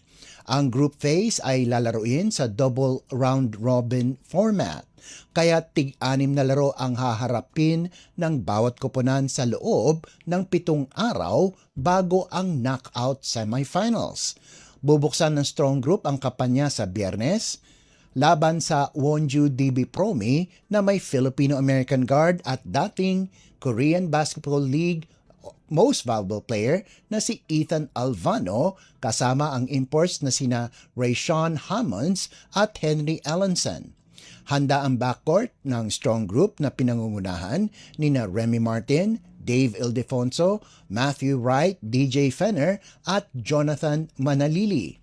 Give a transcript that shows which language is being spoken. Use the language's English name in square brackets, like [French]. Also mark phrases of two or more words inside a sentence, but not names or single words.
[Filipino] Ang group phase ay lalaruin sa [English] double round robin format, [Filipino] kaya tig-6 na laro ang haharapin ng bawat koponan sa loob ng 7 araw bago ang [English] knockout semifinals. [Filipino] Bubuksan ng Strong Group ang kampanya sa Biyernes, laban sa Wonju DB Promi na may [English] Filipino-American guard [Filipino] at dating Korean Basketball League [English] Most Valuable Player [Filipino] na si Ethan Alvano kasama ang imports na sina Rayshawn Hammonds at Henry Allenson. Handa ang backcourt ng Strong Group na pinangungunahan ni na Remy Martin, Dave Ildefonso, Matthew Wright, DJ Fenner at Jonathan Manalili.